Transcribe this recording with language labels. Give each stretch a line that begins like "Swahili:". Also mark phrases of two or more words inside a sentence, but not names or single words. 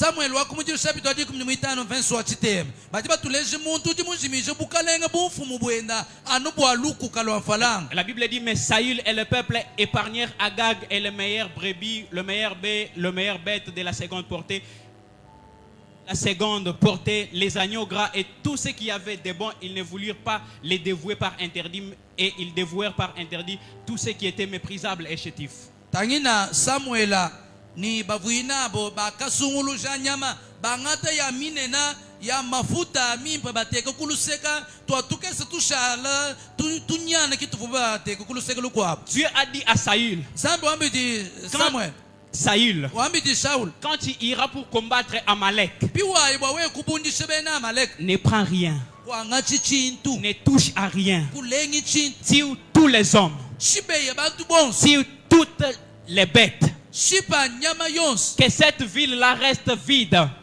French: La Bible dit, mais Saül et le peuple épargnèrent Agag et le meilleur brebis, le meilleur bête de la seconde portée. La seconde portée, les agneaux gras et tout ce qui avait de bon, ils ne voulurent pas les dévouer par interdit et ils dévouèrent par interdit tout ce qui était méprisable et chétif.
Luba-Lulua: Tangina Samuela ni bavuinabo bakasungulu janyama bangata ya minena ya mafuta mimpa bateka kuluseka twatukese tushala tunyana kituvuba bateka kuluseka lukwabo.
French: Dieu a dit à Saül,
Luba-Lulua: Zambi wambidi Samuel
French: Saül, quand tu iras pour combattre Amalek, ne prends rien, ne touche à rien, tue tous les hommes, tue toutes les bêtes, que cette ville-là reste vide.